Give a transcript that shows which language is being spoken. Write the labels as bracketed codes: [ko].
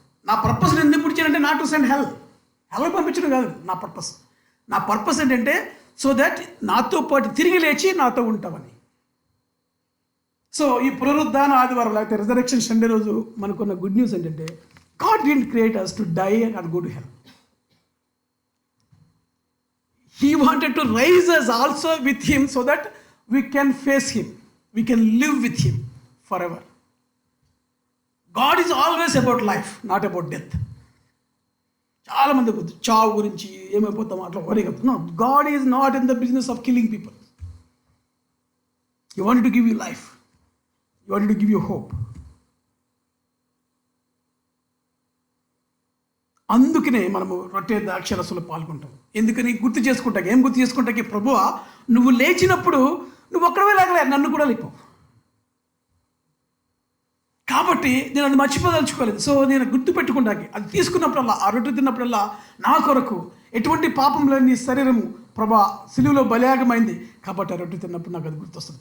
[te] నా పర్పస్ నేను ఎందుకు పుట్టించానంటే [en] not to send hell [te] పంపించడం కాదు నా పర్పస్. నా పర్పస్ ఏంటంటే సో దట్ నాతో పాటు తిరిగి లేచి నాతో ఉంటామని. సో ఈ పునరుద్ధాన ఆదివారం లేకపోతే రిజరెక్షన్ సండే రోజు మనకున్న గుడ్ న్యూస్ ఏంటంటే [en] God didn't create us to die and go to hell. He wanted to raise us also with him so that we can face him. We can live with him forever. God is always about life, not about death. [te] చాలా మంది చావు గురించి ఏమైపోతాం అట్లా వరి కదా. [en] No, God is not in the business of killing people. He wanted to give you life. He wanted to give you hope. [te] అందుకనే మనము రొట్టె ద్రాక్షరసంలో పాల్గొంటాం. ఎందుకని? గుర్తు చేసుకుంటాకి. ఏం గుర్తు చేసుకుంటాకి? ప్రభువా నువ్వు లేచినప్పుడు నువ్వు ఒక్కడవే లేకలే, నన్ను కూడా లేపు. కాబట్టి నేను అది మర్చిపోదలుచుకోలేదు. సో నేను గుర్తు పెట్టుకుంటాకి అది తీసుకున్నప్పుడల్లా, ఆ రొట్టె తిన్నప్పుడల్లా నా కొరకు ఎటువంటి పాపం లేని శరీరము ప్రభా సిలువలో బలియాగమైంది కాబట్టి ఆ రొట్టె తిన్నప్పుడు నాకు అది గుర్తొస్తుంది.